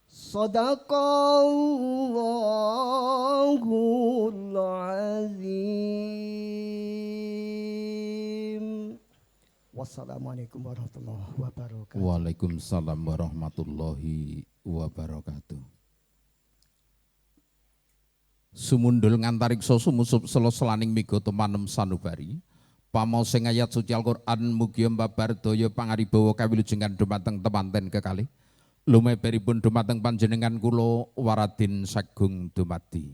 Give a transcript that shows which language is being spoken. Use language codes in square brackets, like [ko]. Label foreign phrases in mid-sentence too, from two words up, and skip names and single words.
[ar] صدق الله العظيم. والسلام عليكم ورحمة الله وبركاته. وعليكم السلام ورحمة الله وبركاته. [jv] Sumundul ngantariksa sumusup sela-selaning miga temanem sanubari. Pamaosing ayat suci Al-Qur'an mugi mbabar daya pangaribawa kawilujengan dumateng temanten kekalih. Lumeberipun dumateng panjenengan kula waradin sagung dumadi.